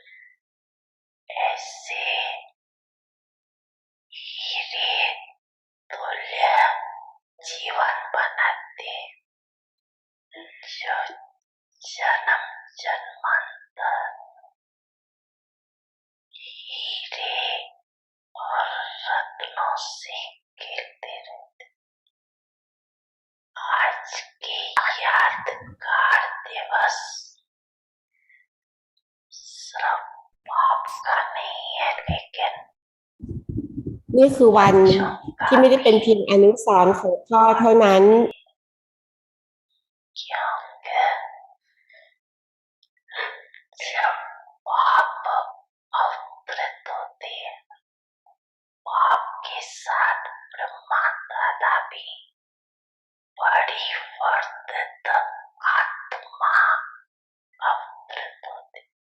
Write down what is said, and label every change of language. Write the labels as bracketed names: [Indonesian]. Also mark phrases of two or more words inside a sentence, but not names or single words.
[Hindi] ऐसे हीरे तुल्य जीवन बनाते जो जन्म जन्मांतर हीरे और रत्नों से खेलते रहते। आज के यादगार दिवस सिर्फ आपका नहीं है, लेकिन [Thai] นี่คือวันที่ไม่ได้เป็นเพียงอนุสรณ์ของพ่อเท่านั้น [Hindi] क्योंकि जब आप अवतरित होते हैं, आपके साथ ब्रह्मा दादा भी बड़ी वर्धित आत्मा अवतरित होते।